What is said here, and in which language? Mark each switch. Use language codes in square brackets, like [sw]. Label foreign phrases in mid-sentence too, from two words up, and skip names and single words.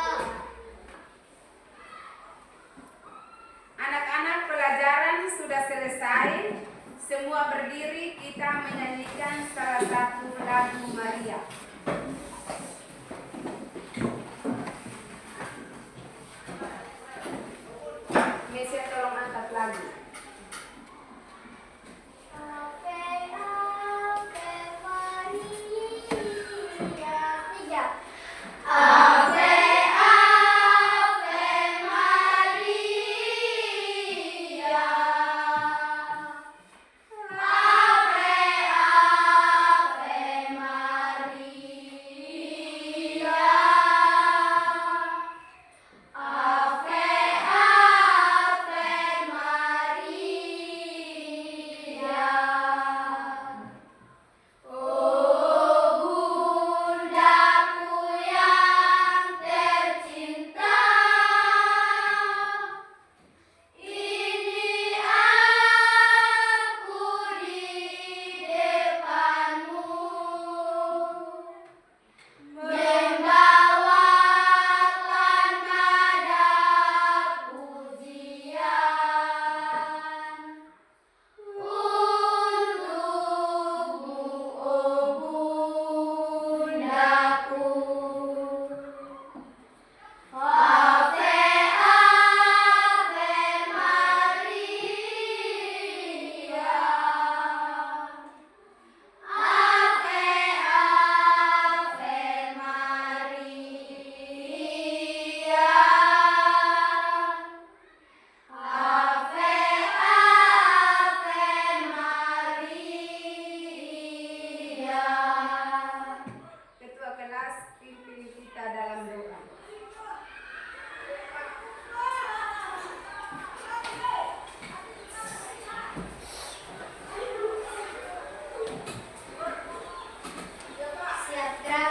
[id] Anak-anak, pelajaran sudah selesai. Semua berdiri, kita menyanyikan salah satu lagu Maria. Mesia, tolong angkat lagu. [la] Ave, Ave Maria. 3. Ave, Ave Maria. Ave, Ave Maria. Ave, Ave Maria. [id] Oh bundaku yang tercinta, ini aku di depanmu, membawakan nada pujian untukmu, oh bundaku. [la] Ave, Ave Maria. Ave, Ave Maria. Ave, Ave Maria. [id] Ketua kelas, pimpin kita dalam doa. Siap gerak.